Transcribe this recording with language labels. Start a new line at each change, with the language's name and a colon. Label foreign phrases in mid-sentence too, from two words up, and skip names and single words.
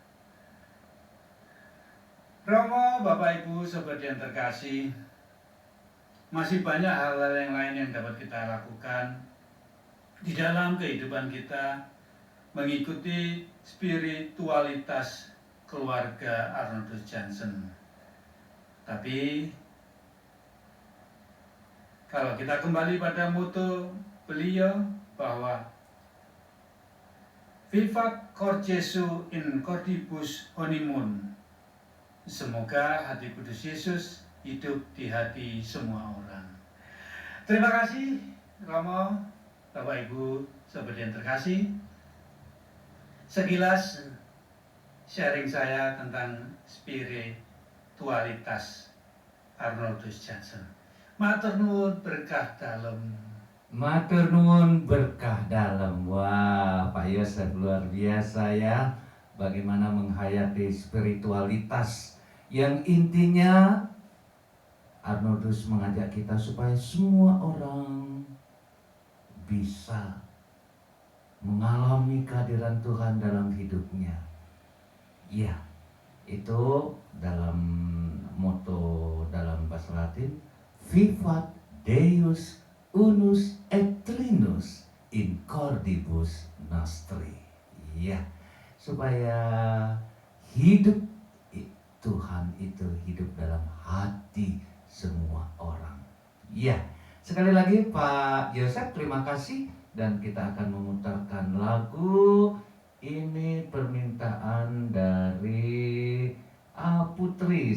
Indonesian: Romo, Bapak Ibu, Sobat yang terkasih, masih banyak hal-hal yang lain yang dapat kita lakukan di dalam kehidupan kita mengikuti spiritualitas keluarga Arnoldus Jansen. Tapi kalau kita kembali pada moto beliau bahwa
Latin: Vivat cor Jesu in cordibus honimum.
Indonesian: Semoga hati kudus Yesus hidup di hati semua orang. Terima kasih Romo, Bapak Ibu, sahabat yang terkasih. Sekilas sharing saya tentang spiritualitas Arnoldus Jansen.
Javanese: Matur nuwun berkah dalem. Matur nuwun berkah dalam.
Indonesian: Wah, Pak Yosef luar biasa ya. Bagaimana menghayati spiritualitas yang intinya Arnoldus mengajak kita supaya semua orang bisa mengalami kehadiran Tuhan dalam hidupnya. Ya, itu dalam moto dalam bahasa Latin,
Latin: Vivat Deus unus et trinus in cordibus nostri.
Indonesian: Ya, supaya hidup Tuhan itu hidup dalam hati semua orang. Ya, sekali lagi Pak Yosef, terima kasih. Dan kita akan memutarkan lagu ini, permintaan dari Putri.